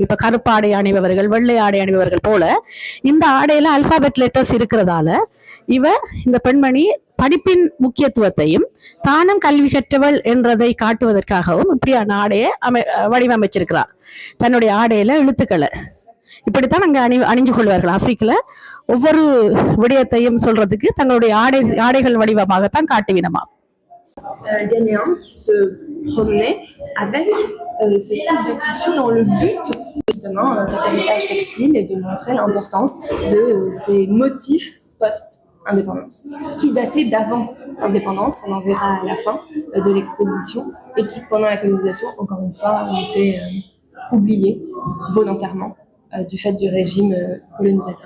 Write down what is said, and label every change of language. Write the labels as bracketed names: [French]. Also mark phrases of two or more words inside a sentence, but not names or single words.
[Tamil] இப்ப கருப்பு ஆடை அணிபவர்கள், வெள்ளை ஆடை அணிபவர்கள் போல இந்த ஆடையில [English] alphabet letters [Tamil] இருக்கிறதால இந்த பெண்மணி படிப்பின் முக்கியத்துவத்தையும் தானும் கல்வி கற்றவள் என்றதை காட்டுவதற்காகவும் இப்படியான ஆடையை வடிவமைச்சிருக்கிறார். தன்னுடைய ஆடையில எழுத்துக்களை இப்படித்தான் அங்க அணிஞ்சு கொள்வார்கள். ஆப்பிரிக்கில ஒவ்வொரு விடயத்தையும் சொல்றதுக்கு தங்களுடைய ஆடைகள் வடிவமாகத்தான் காட்டுவினமா. [French] Ghanéens qui se promenaient avec ce type de tissu dans le but justement cet héritage textile et de montrer l'importance de ces motifs post-indépendance qui dataient d'avant l'indépendance, on en verra à la fin de l'exposition, et qui pendant la colonisation encore une fois ont été oubliés volontairement du fait du régime colonisateur.